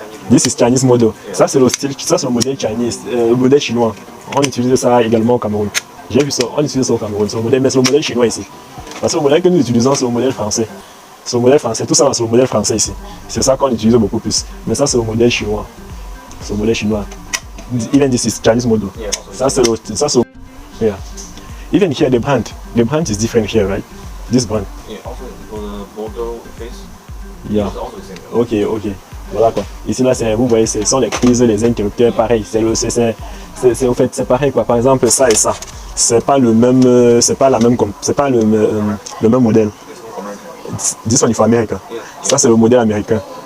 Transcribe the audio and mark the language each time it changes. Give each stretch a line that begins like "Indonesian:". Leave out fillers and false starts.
English: This is Chinese model.
French: Ça c'est le style, ça c'est le modèle Chinese, le modèle chinois. On utilise ça également au Cameroun. J'ai vu ça, on utilise ça au Cameroun. C'est le modèle, mais c'est le modèle chinois ici. Parce que le modèle que nous utilisons, c'est le modèle français. C'est le modèle français, tout ça c'est le modèle français ici. C'est ça qu'on utilise beaucoup plus. Mais ça c'est le modèle chinois. C'est le modèle chinois.
English: Even this is Chinese model. Yeah,
French: Ça c'est le, yeah.
English: Even here the brand is different here, right? This brand. Yeah, also for the model face. Yeah. It's also the same.
French: Ok. Voilà quoi. Ici là, vous voyez, ce sont les prises, les interrupteurs, pareil. Au fait, c'est pareil quoi. Par exemple, ça et ça. C'est pas le même, c'est pas le même modèle.
English: This one is for America.
French: Ça c'est le modèle américain.